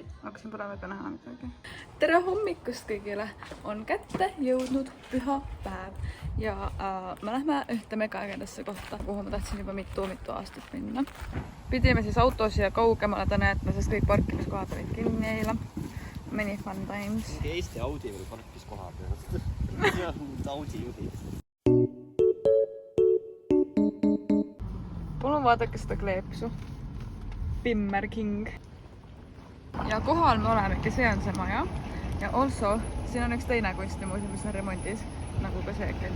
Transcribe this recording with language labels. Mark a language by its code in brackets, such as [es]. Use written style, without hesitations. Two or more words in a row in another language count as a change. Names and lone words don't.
[et] Hakkasin pole väga näha midagi. Tere hommikust kõigile! On kätte jõudnud pühapäev ja me lähme ühte mega ägedasse kohta, kuhu ma tahtsin juba mitu aastat minna. Pidime siis autos ja kaugemale Tõneetma, sest kõik parkimiskohad olid kinni eile. [en] Many fun times. [et] Eesti Audi veel parkis koha peal. Ja Audi juhid. Palun vaadake seda kleepsu. Bimmer King. Ja kohal me olemegi, see on see maja. Ja also, siin on üks teine kunstimuuseum, mis on remondis, nagu ka see küll.